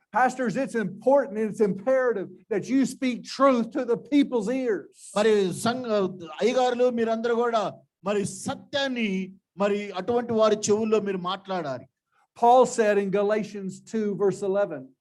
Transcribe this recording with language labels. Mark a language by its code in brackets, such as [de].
[en] Pastors, it's important and it's imperative that you speak truth to the people's ears. [te] మరి అయ్యగారులు మీరందరూ కూడా మరి సత్యాన్ని మరి అటువంటి వారి చెవుల్లో మీరు మాట్లాడాలి. [en] Paul said in Galatians 2 verse 11.